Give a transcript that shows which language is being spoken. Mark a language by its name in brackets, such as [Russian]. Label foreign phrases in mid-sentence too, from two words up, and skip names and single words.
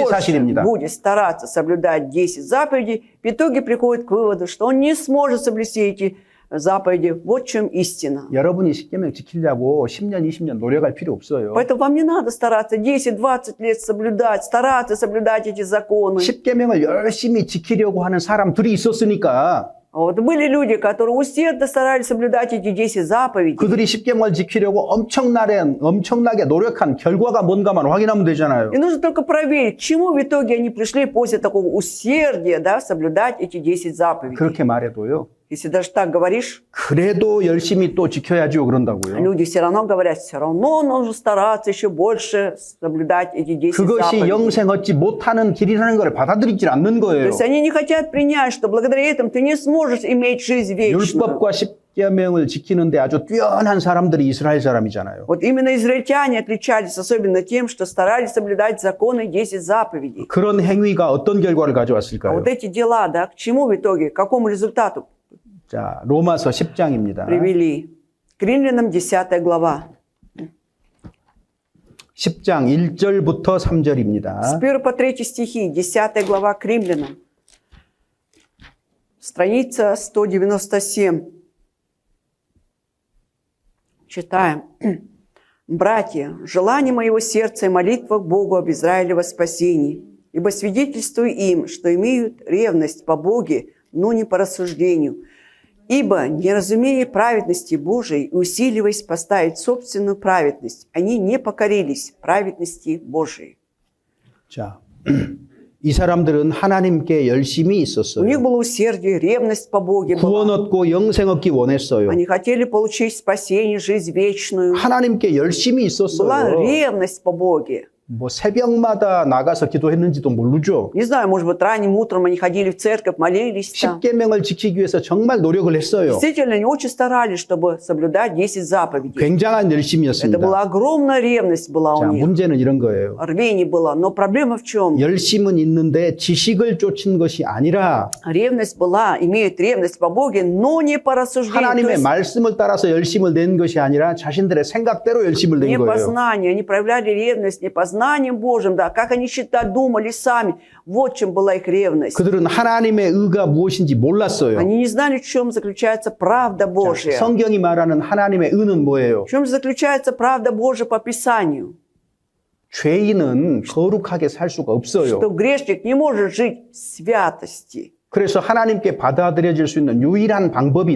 [Russian] больше [Korean] 사실입니다. [Russian] будет стараться соблюдать 10 заповедей, в итоге приходит к выводу, что он не сможет соблюсти эти заповеди. Вот в чем истина. [Korean] 여러분이 십계명 지키려고 10년, 20년 노력할 필요 없어요. [Russian] Поэтому вам не надо стараться 10-20 лет соблюдать, стараться соблюдать эти законы. [Korean] 십계명을 열심히 지키려고 하는 사람들이 있었으니까 [Russian] Вот были люди, которые усердно старались соблюдать эти 10 заповедей. [Korean] 그들이 십계명을 지키려고 엄청나게 노력한 결과가 뭔가만 확인하면 되잖아요. [Russian] И нужно только проверить, к чему в итоге они пришли после такого усердия, да, соблюдать эти 10 заповедей. [Korean] 그렇게 말해도요. [Russian] Если даже так говоришь, [Korean] 그래도 열심히 또 지켜야죠 그런다고요. [Russian] люди все равно говорят, все равно нужно стараться еще больше соблюдать эти 10 [Korean] 그것이 [Russian] заповедей. [Korean] 영생 얻지 못하는 길이라는 걸 받아들이질 않는 [Russian] То [Korean] 거예요. [Russian] есть они не хотят принять, что благодаря этому ты не сможешь иметь жизнь вечную. [Korean] 율법과 십계명을 지키는데 아주 뛰어난 사람들이 이스라엘 사람이잖아요. [Russian] Вот именно израильтяне отличались особенно тем, что старались соблюдать законы 10 заповедей. [Korean] 그런 행위가 어떤 결과를 [Russian] А [Korean] 가져왔을까요? [Russian] вот эти дела, да, к чему в итоге, к какому результату [Korean] 자, 로마서 10장입니다. [Russian] привели? К Римлянам 10 глава. [Korean] 10장 1절부터 3절입니다. [Russian] С 1 по 3 стихи, 10 глава к Римлянам. Страница 197. Читаем. «Братья, желание моего сердца и молитва к Богу об Израиле во спасении, ибо свидетельствую им, что имеют ревность по Боге, но не по рассуждению. Ибо, не разумея праведности Божией и усиливаясь поставить собственную праведность, они не покорились праведности Божией». [Korean] 자, 이 사람들은 하나님께 열심히 [Russian] У [Korean] 있었어요. [Russian] них было усердие, ревность по Боге [Korean] 구원 [Russian] была. [Korean] 얻고 영생 얻기 원했어요. [Russian] Они хотели получить спасение, жизнь вечную. [Korean] 하나님께 열심히 [Russian] Была [Korean] 있었어요. [Russian] ревность по Боге. [Korean] 뭐 새벽마다 나가서 기도했는지도 모르죠. [Russian] Не знаю, может быть, ранним утром они ходили в церковь, молились там. [Korean] 십계명을 지키기 위해서 정말 노력을 했어요. [Russian] Действительно, они очень старались, чтобы соблюдать 10 заповедей. [Korean] 굉장한 [Russian] Это [Korean] 열심이었습니다. [Russian] была огромная ревность была [Korean] 자, [Russian] у них. [Korean] 문제는 이런 거예요. [Russian] Рвение было. Но проблема в чем? [Korean] 열심은 있는데 지식을 쫓은 것이 아니라 [Russian] Ревность была, имеют ревность по Боге, но не по рассуждению. То [Korean] 하나님의 [Russian] есть [Korean] 말씀을 따라서 열심을 낸 것이 아니라 자신들의 생각대로 열심을 낸 [Russian] не по [Korean] 거예요. [Russian] знанию. Они проявляли ревность не по знанию познанием Божьим, да, как они считали, думали сами. Вот в чем была их ревность. [Korean] 그들은 하나님의 의가 무엇인지 몰랐어요. [Russian] Они не знали, в чем заключается правда Божья. [Korean] 성경이 말하는 하나님의 의는 뭐예요? [Russian] В чем же заключается правда Божья по Писанию? [Korean] 죄인은 거룩하게 살 수가 없어요. [Russian] Что грешник не может жить в святости. [Korean] 그래서 하나님께 받아들여질 수 있는 유일한 방법이